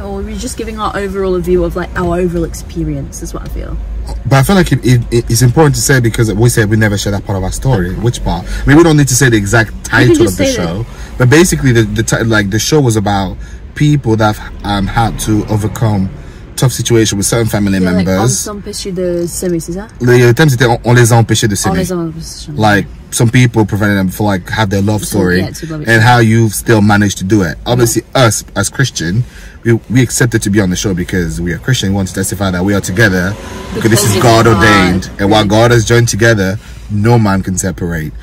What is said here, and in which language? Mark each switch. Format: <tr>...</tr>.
<en>Or we're just giving our overall view of like our overall experience, is what I feel. But I feel like it's important to say, because we said we never share that part of our story. Okay. Which part? I mean, we don't need to say the exact title of the show, but basically the show was about people that had to overcome tough situation with certain family members.</en> <fr>Like, on s'empêche de s'aimer, c'est ça? Le thème c'était on les a empêchés de s'aimer.</fr> <en>Like some people prevented them from like have their love story, and how you still managed to do it. Obviously, us as Christian, we accepted to be on the show because we are Christian. We want to testify that we are together because this is God ordained, and what God has joined together, no man can separate.</en>